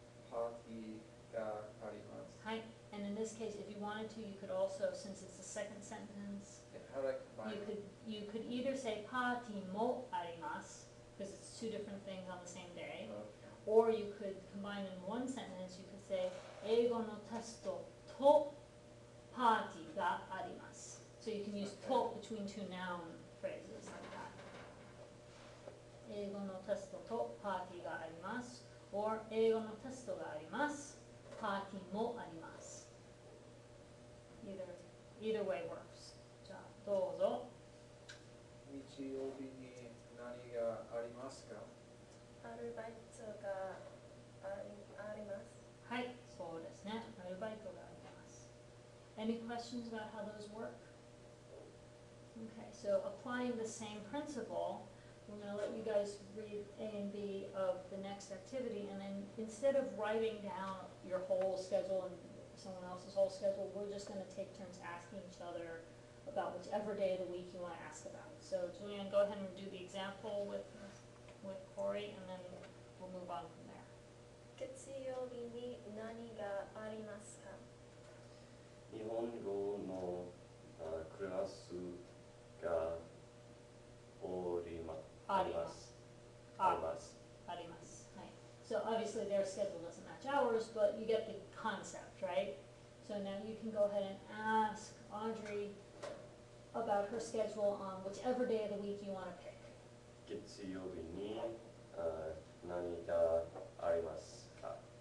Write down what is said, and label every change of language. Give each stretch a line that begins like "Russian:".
Japanese: パーティーがあります。はい.
English: And in this case, if you wanted to, you could also, since it's the second sentence, How do I combine you could either say
Japanese: パーティーもあります
English: because it's two different things on the same day, or you could combine in one sentence. You could say
Japanese: 英語のテストとパーティーがあります.
English: So you can use と between two noun phrases like that.
Japanese: 英語のテストとパーティーがあります or 英語のテストがありますパーティーもあります.
English: Either way works.
Japanese: じゃあどうぞ。日曜日に何がありますか？アルバイトがあります。はい、そうですね。アルバイトがあります。
English: Any questions about how those work? Okay, so applying the same principle, we're going to let you guys read A and B of the next activity, and then instead of writing down your whole schedule and someone else's whole schedule, we're just going to take turns asking each other about whichever day of the week you want to ask about. So Julianne, go ahead and do the example with Corey, and then we'll move on from there.
Japanese: 月曜日に何がありますか？日本語のクラスがあります。あります。あります。はい.
English: So obviously their schedule doesn't match ours, but you get the concept, right? So now you can go ahead and ask Audrey about her schedule on whichever day of the week you want to pick.
Japanese: 月曜日に何がありますか？